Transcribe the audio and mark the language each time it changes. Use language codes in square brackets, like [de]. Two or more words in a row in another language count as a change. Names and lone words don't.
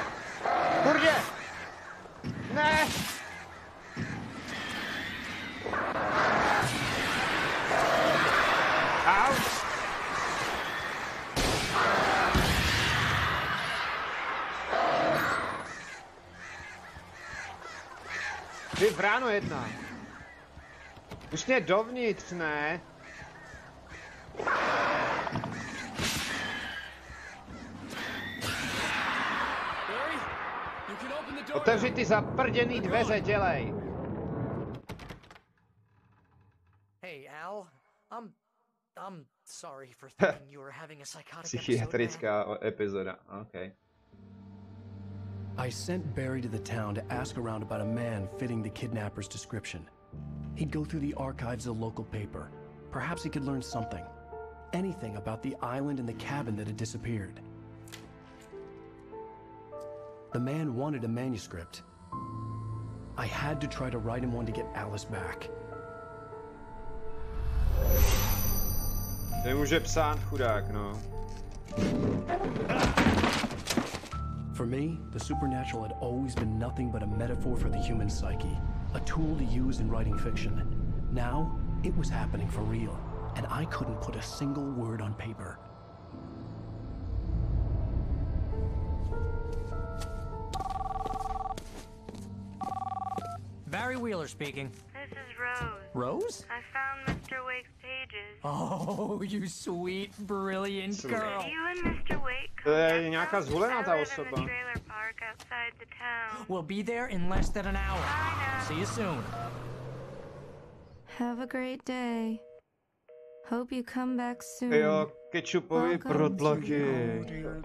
[cs] Kurdě! Ne! Au! Ty vráno jedna. Už mě dovnitř, ne? [en] Barry, you can open the door. [cs] Otevři ty zaprděný dveře, dělej. [en] Hey, Al. I'm sorry for thinking you were having a psychotic episode, man. [cs] Psychiatrická epizoda, [en] okay. I sent Barry to the town to ask around about a man fitting the kidnapper's description. He'd go through the archives of the local paper. Perhaps he could learn something. Anything about the island and the cabin that had disappeared. The man wanted a manuscript. I had to try to write him one to get Alice back. [cs] Nemůže psát, chudák, no. [en] For me, the supernatural had always been nothing but a metaphor for the human psyche, a tool to use in writing fiction. Now, it was happening for real, and I couldn't put a single word on paper. Barry Wheeler speaking. This is Rose. Rose? I found Mr. Wake's pages. Oh, you sweet, brilliant girl. You and Mr. Wake [cs] To je nějaká zvolená ta [en] I live in [cs] osoba. [en] the trailer park outside the town. We'll be there in less than an hour. I know. See you soon. Have a great day. Hope you come back soon. [cs] Jo, kečupový [en] Welcome [cs] protlaky. [en] to your